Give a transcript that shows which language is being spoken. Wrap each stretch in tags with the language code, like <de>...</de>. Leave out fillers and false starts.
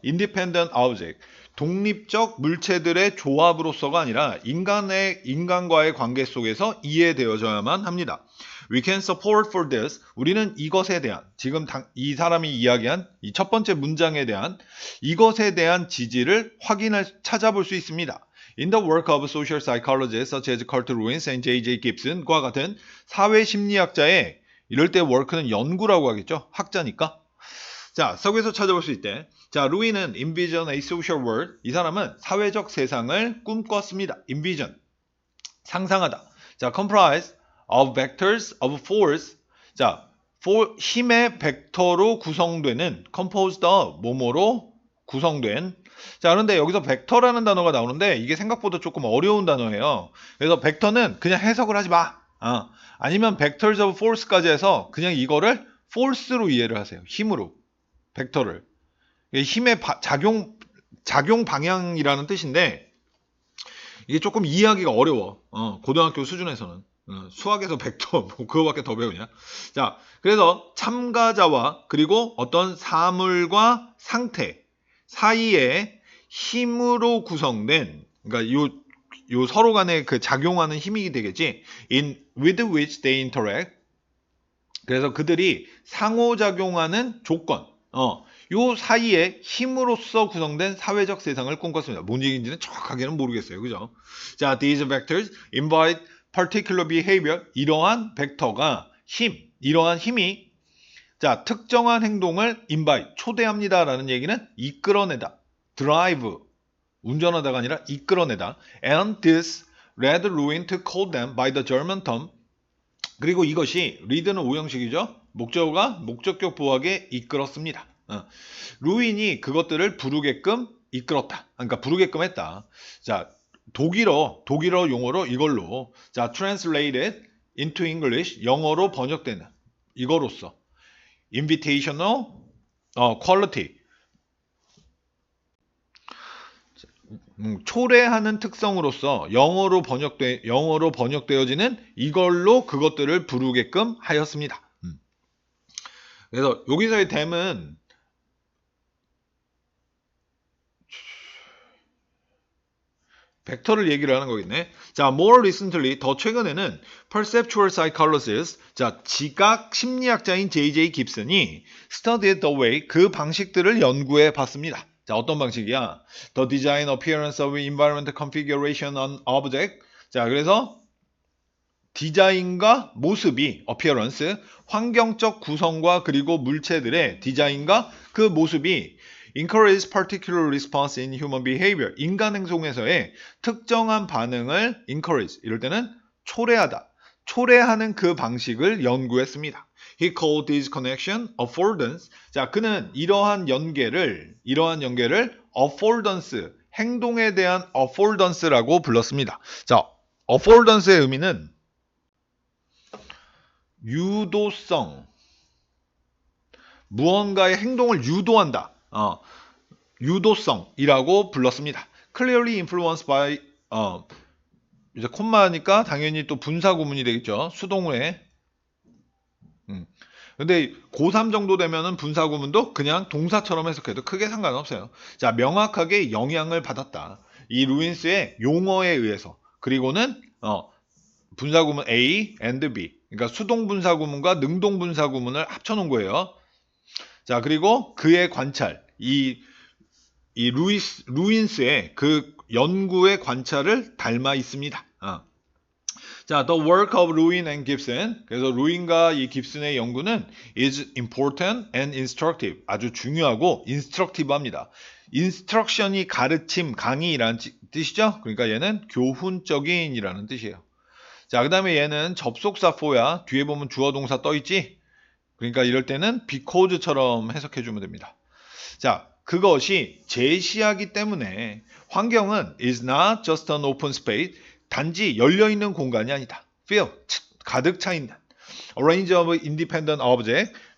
<en>independent object</en> <ko>독립적 물체들의 조합으로서가 아니라 인간과의 관계 속에서 이해되어져야만 합니다.</ko> <en>We can support for this.</en> <ko>우리는 이것에 대한 지금 이 사람이 이야기한 이 첫 번째 문장에 대한 이것에 대한 지지를 찾아볼 수 있습니다.</ko> <en>In the work of social psychologists such as Kurt Lewin and J.J.</en> <ko>Gibson과 같은 사회심리학자의 이럴 때 work는 연구라고 하겠죠. 학자니까. 자, 서구에서 찾아볼 수 있대. 자, 루이는</ko> <en>envision a social world.</en> <ko>이 사람은 사회적 세상을 꿈꿨습니다. envision. 상상하다.</ko> <en>자, comprise of vectors of force.</en> <ko>자, 힘의 벡터로 구성되는</ko> <en>composed of</en> <ko>뭐뭐로 구성된. 자, 그런데 여기서 벡터라는 단어가 나오는데 이게 생각보다 조금 어려운 단어예요. 그래서 벡터는 그냥 해석을 하지 마. 아니면</ko> <en>vectors of force</en> <ko>까지 해서 그냥 이거를 force로 이해를 하세요. 힘으로. 벡터를. 힘의 작용 방향이라는 뜻인데 이게 조금 이해하기가 어려워. 고등학교 수준에서는. 수학에서 벡터 뭐 그거밖에 더 배우냐. 자, 그래서 참가자와 그리고 어떤 사물과 상태 사이에 힘으로 구성된 그러니까 요 서로 간에 그 작용하는 힘이 되겠지.</ko> <en>with which they interact.</en> <ko>그래서 그들이 상호작용하는 조건. 요 사이에 힘으로써 구성된 사회적 세상을 꿈꿨습니다. 뭔 얘기인지는 정확하게는 모르겠어요.</ko> <en>그죠? 자, these vectors invite particular behavior.</en> <ko>이러한 벡터가 이러한 힘이 자, 특정한 행동을 invite, 초대합니다라는 얘기는 이끌어내다. drive, 운전하다가 아니라 이끌어내다.</ko> <en>And this led Lewin to call them by the German term.</en> <ko>그리고 이것이 lead는 오형식이죠. 목적어가 목적격 보호하게 이끌었습니다. 루인이 그것들을 부르게끔 이끌었다. 그러니까 부르게끔 했다. 자, 독일어 용어로 이걸로 자,</ko> <en>translated into English</en> <ko>영어로 번역되는 이거로서</ko> <en>invitational quality</en> <ko>초래하는 특성으로서 영어로 번역되어지는 이걸로 그것들을 부르게끔 하였습니다. 그래서 여기서의 댐은 벡터를 얘기를 하는 거겠네. 자,</ko> <en>more recently,</en> <ko>더 최근에는</ko> <en>perceptual psychologist,</en> <ko>자, 지각 심리학자인 J.J. 깁슨이</ko> <en>studied the way,</en> <ko>그 방식들을 연구해 봤습니다. 자, 어떤 방식이야?</ko> <en>The design appearance of environmental configuration on object.</en> <ko>자, 그래서 디자인과 모습이 appearance, 환경적 구성과 그리고 물체들의 디자인과 그 모습이</ko> <en>encourage particular response in human behavior.</en> <ko>인간 행동에서의 특정한 반응을 encourage. 이럴 때는 초래하다. 초래하는 그 방식을 연구했습니다.</ko> <en>He called this connection affordance.</en> <ko>자, 그는 이러한 연계를 affordance, 행동에 대한 affordance라고 불렀습니다. 자, affordance의 의미는 유도성. 무언가의 행동을 유도한다. 유도성이라고 불렀습니다.</ko> <en>Clearly influenced by</en> <ko>이제 콤마니까 당연히 또 분사 구문이 되겠죠. 수동으로. 근데 고3 정도 되면은 분사 구문도 그냥 동사처럼 해석해도 크게 상관없어요. 자, 명확하게 영향을 받았다. 이 루인스의 용어에 의해서. 그리고는 분사 구문 A and B. 그러니까 수동분사구문과 능동분사구문을 합쳐놓은 거예요. 자, 그리고 그의 관찰, 이 루인스의 그 연구의 관찰을 닮아 있습니다.</ko> <en>자, The work of Lewin and Gibson.</en> <ko>그래서 루인과 이 깁슨의 연구는</ko> <en>is important and instructive.</en> <ko>아주 중요하고 instructive합니다. instruction이 가르침, 강의라는 뜻이죠. 그러니까 얘는 교훈적인이라는 뜻이에요. 자, 그 다음에 얘는 접속사 for야. 뒤에 보면 주어 동사 떠있지? 그러니까 이럴 때는 because처럼 해석해주면 됩니다. 자, 그것이 제시하기 때문에 환경은</ko> <en>is not just an open space.</en> <ko>단지 열려있는 공간이 아니다. fill, 가득 차 있는.</ko> <en>A range of independent objects.</en>